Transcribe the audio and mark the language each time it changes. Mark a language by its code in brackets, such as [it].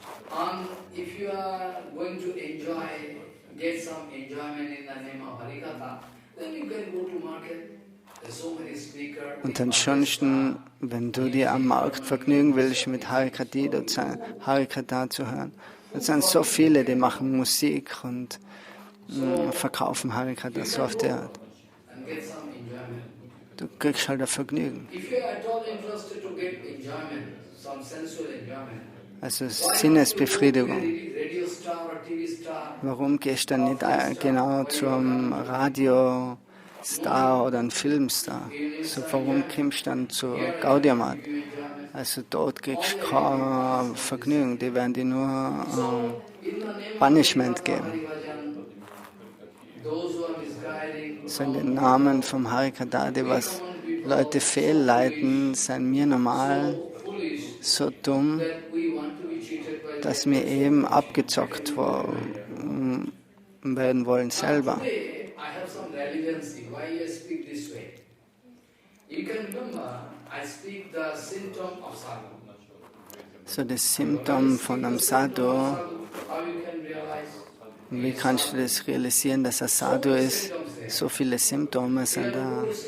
[en] And if you are going to enjoy, get some enjoyment in the name of Harikatha, then you can go to market. There's so many speakers. [de] Und ansonsten, wenn du dir am Markt vergnügen willst mit Harikata zu hören, es sind so viele, die machen Musik und verkaufen Harikata so auf der Art. [en] And get some enjoyment. [de] Du kriegst halt ein Vergnügen. [en] If you are at all interested to get enjoyment, some sensual enjoyment, [de] Also Sinnesbefriedigung. [en] radio star or TV star, [de] Warum gehst du dann nicht genau zum Radiostar oder einem Filmstar? So, warum kommst du dann zur Gaudiamat? Also dort kriegst du kein Vergnügen, die werden dir nur Punishment geben. [en] those who are misguiding, [de] So in den Namen vom Harikata, die was Leute fehlleiten, sind wir normal [en] foolish [de] so dumm, [en] that we want to be cheated by [de] dass wir eben abgezockt werden wollen selber. [en] Today, I have some relevancy why I speak this way. You can remember, I speak the symptom of sadhu. [de] So das Symptom von einem Sadhu, [en] How you can realize [de] wie kannst du das realisieren, dass er Sadhu ist? So viele Symptome sind da.